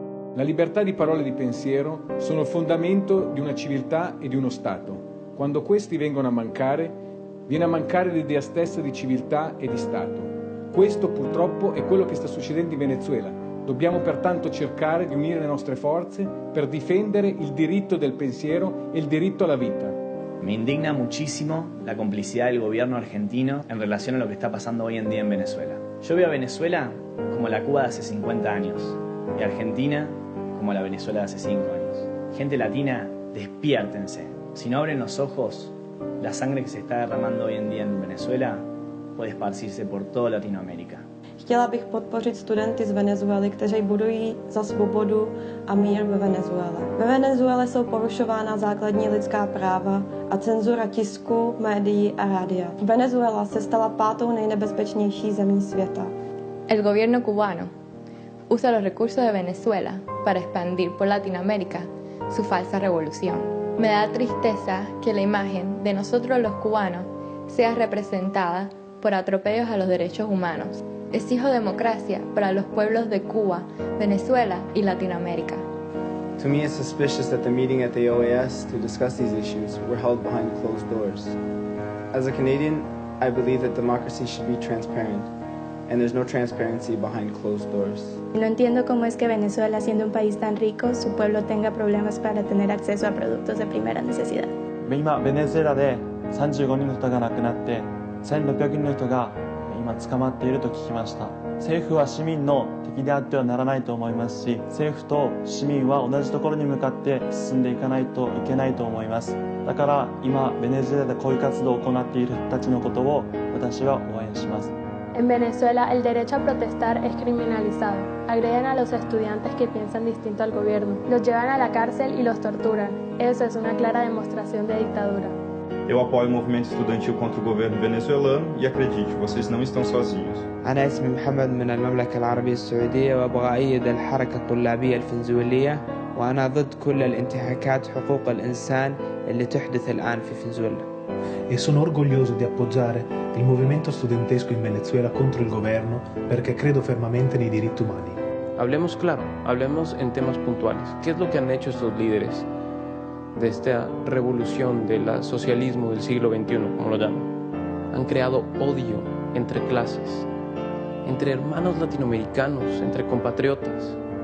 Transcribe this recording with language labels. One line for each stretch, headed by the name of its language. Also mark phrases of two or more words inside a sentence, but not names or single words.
Italian: La libertà di parola e di pensiero sono il fondamento di una civiltà e di uno Stato. Quando questi vengono a mancare, viene a mancare l'idea stessa di civiltà e di Stato. Questo purtroppo è quello che sta succedendo in Venezuela. Dobbiamo pertanto cercare di unire le nostre forze per difendere il diritto del pensiero e il diritto alla vita.
Spanish: Me indigna muchísimo la complicidad del gobierno argentino en relación a lo que está pasando hoy en día en Venezuela. Yo veo a Venezuela como la Cuba de hace 50 años y Argentina como la Venezuela de hace 5 años. Gente latina, despiértense. Si no abren los ojos, la sangre que se está derramando hoy en día en Venezuela puede esparcirse por toda Latinoamérica.
Czech: Chtěla bych podpořit studenty z Venezuely, kteří bojují za svobodu a mír ve Venezuele. Ve Venezuele jsou porušována základní lidská práva a cenzura tisku, médií a rádia. Venezuela se stala 5. nejnebezpečnější zemí světa.
Spanish: El gobierno cubano usa los recursos de Venezuela para expandir por Latinoamérica su falsa revolución. Me da tristeza que la imagen de nosotros los cubanos sea representada por atropellos a los derechos humanos. Exijo democracia para los pueblos de Cuba, Venezuela y Latinoamérica.
English: To me, it's suspicious that the meeting at the OAS to discuss these issues were held behind closed doors. As a Canadian, I believe that democracy should be transparent, and there's no transparency behind closed doors.
Spanish: No entiendo cómo es que Venezuela, siendo un país tan rico, su pueblo tenga problemas para tener acceso a productos de primera necesidad.
Japanese: 今ベネズエラで35人の人が亡くなって1600人の人が今捕まっていると聞きました。政府は市民の敵であってはならないと思いますし、政府と市民は同じところに向かって進んでいかないといけないと思います。だから今ベネズエラで抗議活動を行っている人たちのことを私は応援します。
Spanish: En Venezuela, el derecho a protestar es criminalizado. Agreden a los estudiantes que piensan distinto al gobierno. Los llevan a la cárcel y los torturan. Eso es una clara demostración de dictadura.
Portuguese: Eu apoio o movimento estudantil contra o governo venezuelano e acredite, vocês não estão sozinhos.
Arabic: أنا اسمي محمد من المملكة العربية السعودية وأبغى أيد الحركة الطلابية الفنزويلية وأنا ضد كل الانتهاكات حقوق الإنسان اللي تحدث الآن في فنزويلا.
Italian: E sono orgoglioso di appoggiare il movimento studentesco in Venezuela contro il governo perché credo fermamente nei diritti umani.
Spanish: Hablemos claro, hablemos en temas puntuales. ¿Qué es lo que han hecho estos líderes de esta revolución del socialismo del siglo XXI, como lo llaman? Han creado odio entre clases, entre hermanos latinoamericanos, entre compatriotas.